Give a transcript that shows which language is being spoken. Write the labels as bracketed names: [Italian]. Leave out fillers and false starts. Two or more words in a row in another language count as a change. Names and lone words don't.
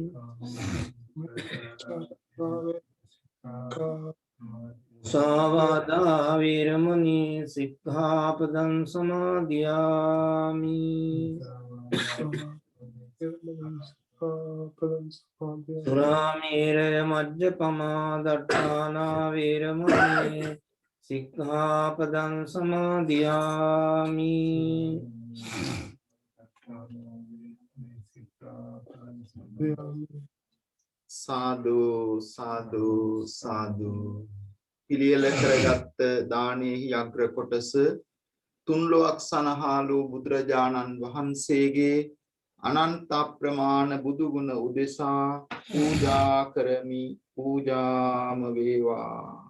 [Pali] सावादा वैरमणि सिक्खापदं समादियामि सुरामेरय मज्जपमा दट्टाना वैरमणि सिक्खापदं समादियामि [Sinhala] සාදු සාදු සාදු පිළියෙල කරගත් දානෙහි අග්‍ර කොටස තුන්ලොවක් සනහාලු බුදුරජාණන් වහන්සේගේ අනන්ත ප්‍රමාණ බුදු ගුණ උදෙසා පූජා කරමි පූජාම වේවා